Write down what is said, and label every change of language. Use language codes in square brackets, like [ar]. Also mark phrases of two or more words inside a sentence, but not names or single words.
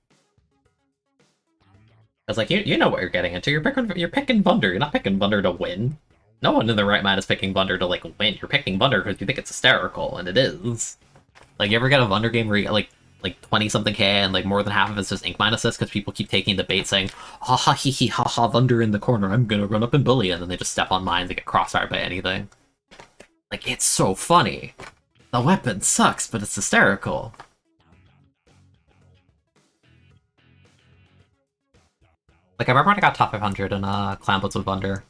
[en] It's like you know what you're getting into. You're picking Thunder. You're not picking Thunder to win. No one in their right mind is picking Thunder to like win. You're picking Thunder because you think it's hysterical, and it is. Like, you ever get a Thunder game where you get like 20 something K and like more than half of it's just ink minuses because people keep taking the bait saying, ha ha hee hee ha ha Thunder in the corner, I'm gonna run up and bully, and then they just step on mines and get crossfired by anything. Like, it's so funny. The weapon sucks, but it's hysterical. Like, I remember when I got top 500 in Clan Blitz with Thunder.